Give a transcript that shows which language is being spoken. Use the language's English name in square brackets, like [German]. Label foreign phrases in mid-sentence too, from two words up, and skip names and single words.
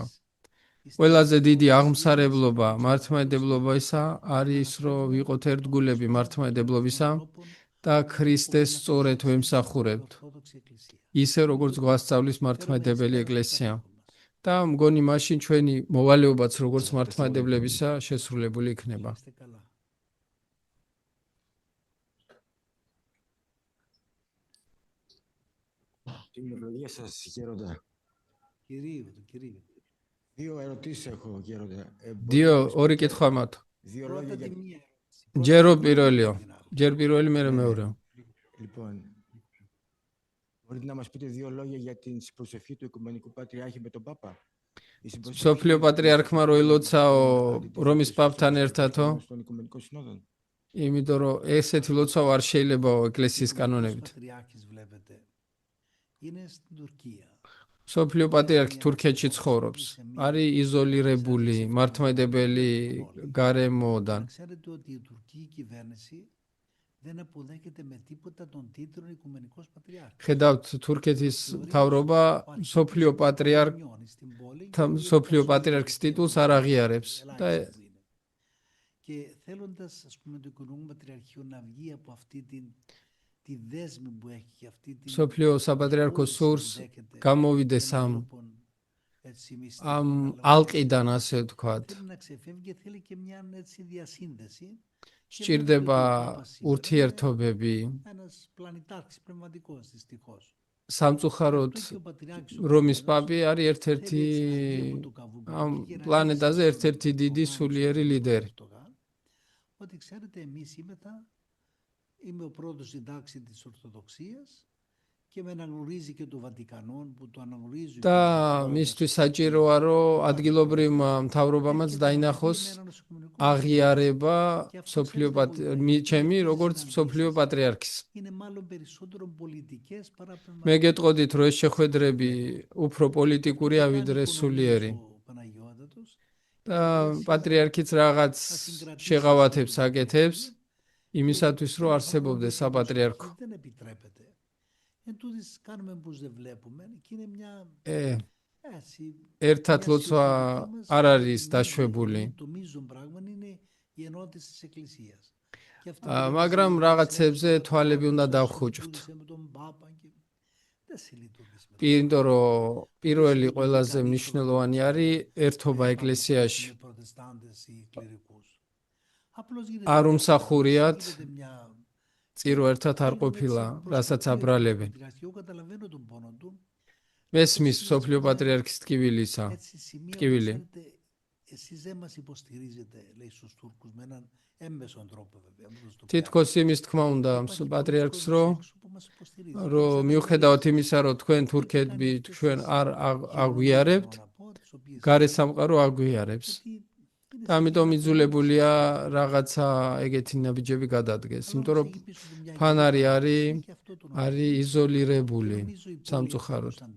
[Georgian] ყველაზე დიდი აღმსარებლობა მართლმადიდებლობისა არის რომ ვიყოთ ერთგულები მართლმადიდებლობისა და ქრისტეს სწორედ ვემსახურებთ. ისე როგორც გვასწავლის მართლმადიდებელი ეკლესია. და მგონი მაშინ ჩვენი მოვალეობაც როგორც მართლმადებლებისა შესრულებული იქნება. [Greek] Είστε καλά. Την ευλογία σας, Γέροντα. Κυρίω. Δύο ερωτήσεις έχω, Γέροντα. Dio, [Georgian] ორი კითხვა მაქვს. [Greek] Δύο λόγια Πρώτα για... τη μία. [Georgian] ჯერო პირველიო. ჯერ პირველი მე მეორეო. [Greek] Λοιπόν, μπορείτε να μας πείτε δύο λόγια για την συμπροσευχή του Οικουμενικού Πατριάρχη με τον Πάπα. [Georgian] სოფლიო პატრიარქმა რო ილოცაო რომის პაპთან ერთადო, [Greek] Στον Οικουμενικό Συνόδο. [Georgian] იმიტომ რომ ესეთი ლოცვა არ შეიძლებაო ეკლესიის კანონებით. [Greek] Πατριάρχης βλέπετε. Είναι στην Τουρκία. [Georgian] სოფლიო პატრიარქი თურქეთში ცხოვრობს. არის იზოლირებული მართლმადებელი გარემოდან. [Greek] Ξέρετε ότι η τουρκική κυβέρνηση δεν αποδέχεται με τίποτα τον τίτλο Οικουμενικός Πατριάρχης. [Georgian] ხედავთ თურქეთის მთავრობა სოფლიო პატრიარქის ტიტულს არ აღიარებს და [Greek] Και θέλοντας, ας πούμε, το Οικουμενικό Πατριαρχείο να βγει από αυτή τη δέσμη που έχει και αυτή την... [Georgian] სოფლიო საპატრიარქო სურს გამოვიდეს ამ ალყიდან, ასე ვთქვათ. [Greek] Θέλει να ξεφεύγει και θέλει και μια έτσι διασύνδεση. [Georgian] სჭირდება ურთიერთობები. [Greek] Ένας πλανητάρχης πνευματικός, δυστυχώς. [Georgian] სამწუხაროდ რომის პაპი არის ერთ-ერთი ამ პლანეტაზე ერთ-ერთი დიდი სულიერი ლიდერი. [Greek] Ότι ξέρετε, εμείς είμαι ο πρώτος συντάξη της Ορθοδοξίας και με αναγνωρίζει και το Βατικανόν που το αναγνωρίζει. [Georgian] და მისთვის საჭიროა რომ ადგილობრივმა მთავრობამაც დაინახოს აღიარება სოფლიო ჩემი როგორც სოფლიო პატრიარქის. [Greek] Είναι μάλλον περισσότερο πολιτικές παρά πνευματικές. [Georgian] მე გეტყოდით რომ ეს შეხვედრები უფრო პოლიტიკურია ვიდრე სულიერი. და პატრიარქიც რაღაც შეღავათებს აკეთებს იმისათვის რომ არსებობდეს საპატრიარქო. [Greek] Δεν επιτρέπεται. Εν τούτης κάνουμε πως δεν βλέπουμε και είναι μια έτσι. [Georgian] ერთად ლოცვა არ არის დაშვებული. [Greek] Το μείζον πράγμα είναι η ενότητα της Εκκλησίας. [Georgian] მაგრამ რაღაცებზე თვალები უნდა დავხუჭოთ. იმიტომ რომ პირველი ყველაზე მნიშვნელოვანი არის ერთობა ეკლესიაში. არ უმსახურიათ წირო ერთად არ ყოფილა, რასაც აბრალებენ. მესმის სოფლიო პატრიარქის ტკივილი. [Greek] Εσείς δεν μας υποστηρίζετε, λέει στους Τούρκους, με έναν έμμεσον τρόπο βέβαια. [Georgian] თითქოს იმის თქმა უნდა პატრიარქს რომ მიუხედავად იმისა რომ თქვენ თურქები ჩვენ არ აგვიარებთ, გარე სამყარო აგვიარებს. და ამიტომ იძულებულია რაღაცა ეგეთი ნაბიჯები გადადგეს, იმიტომ რომ ფანარი არის იზოლირებული სამწუხაროდ.